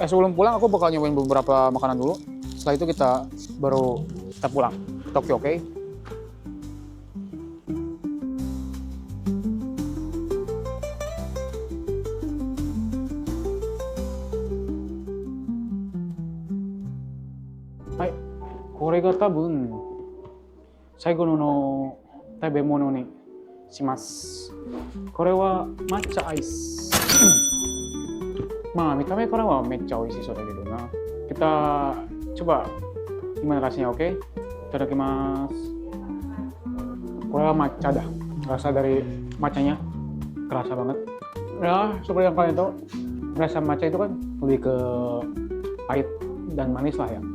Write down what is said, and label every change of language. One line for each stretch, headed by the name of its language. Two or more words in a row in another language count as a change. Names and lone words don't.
Indonesian: Sebelum pulang aku bakal nyobain beberapa makanan dulu. Setelah itu kita pulang ke Tokyo, oke?
Japanese: Hai, これが多分最後の食べ物にします。これは抹茶アイス。まあ見た目からはめっちゃ美味しそうだけどな。
Indonesian: Kita coba gimana rasanya, oke? Itadakimasu. Kurang matcha dah. Rasa dari matchanya kerasa banget. Ya, seperti yang kalian tahu, rasa matcha itu kan lebih ke pahit dan manis lah ya.